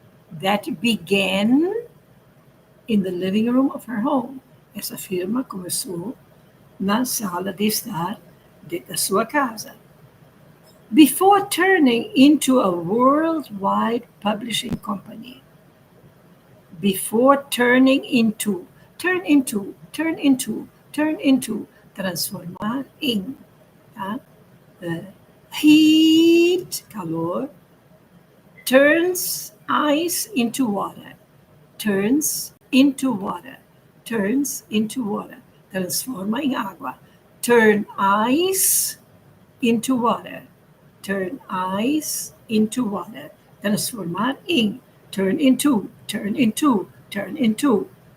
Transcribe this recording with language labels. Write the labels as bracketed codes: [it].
[en] That began in the living room of her home. [pt] Essa firma começou na sala de estar da sua casa. [en] Before turning into a worldwide publishing company. Before turning into, turn into, turn into, turn into, [pt] transformar em, tá? [en] Heat, [pt] calor, [en] turns ice into water, turns into water, turns into water, [pt] transforma em água, [en] turn ice into water, turn ice into water, [pt] transformar em, [en] turn into, turn into, turn into.